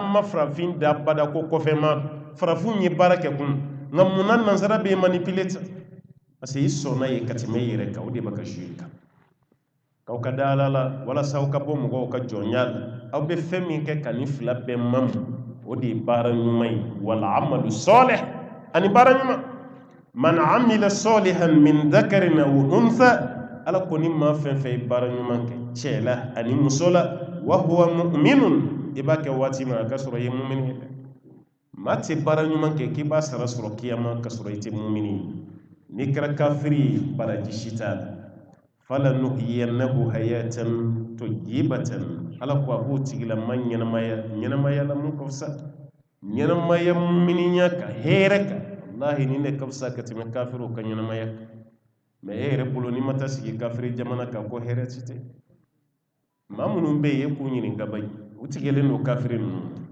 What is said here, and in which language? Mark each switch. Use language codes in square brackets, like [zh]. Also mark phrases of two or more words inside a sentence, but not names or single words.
[bm] ma farafin da bada ko kɔfɛ ma farafinw ye baara kɛ kun nka munna nanzara bɛ manipule ta [fr] parce que [bm] i sɔnna ye ka tɛmɛ i yɛrɛ kan o de bɛ ka jouer kan k'aw ka da ala la walasa aw ka bɔ mɔgɔw ka jɔnya la aw bɛ fɛn min kɛ ka nin fila bɛɛ mamu o de ye baara ɲuman ye [ar] والعمل صالح [bm] ani baara ɲuman [ar] من عمل صالحا من ذكر أو أنثى [bm] ala ko ni maa fɛn fɛn ye baara ɲuman kɛ cɛ la ani muso la [ar] وهو مؤمن [bm] i b'a kɛ waati min a ka sɔrɔ i ye mumini ye maa tɛ baara ɲuman kɛ k'i b'a sara sɔrɔ kiyama ka sɔrɔ i tɛ mumini ye n'i kɛra kafiri baraji si t'a la [ar] فلنحيينه حياة طيبة [bm] ala ko a b'o tigilama ɲɛnamaya la mun ka fisa ɲɛnamaya muminiya ka hɛrɛ kan wallahi nin de ka fisa ka tɛmɛ kafiriw ka ɲɛnamaya kan mais e yɛrɛ bolo n'i ma taa sigi kafiri jamana kan ko hɛrɛ ti tɛ maa minnu bɛ yen e k'u ɲininka bayi u tigɛlen don kafiri ninnu